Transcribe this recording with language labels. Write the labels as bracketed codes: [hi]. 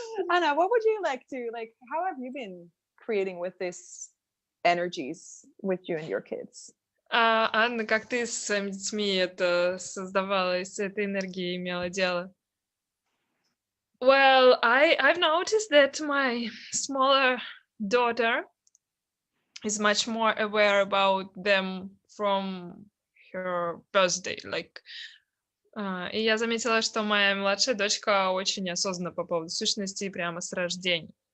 [en] Anna, what would you like to how have you been creating with these energies with you and your kids? [ru] Анна, как ты с своими детьми это создавала, из этой энергии имела дело? [en] Well, I've noticed that my smaller daughter is much more aware about them from her birthday. [ru] И я заметила, что моя младшая дочка очень осознанна по поводу сущностей прямо с рождения.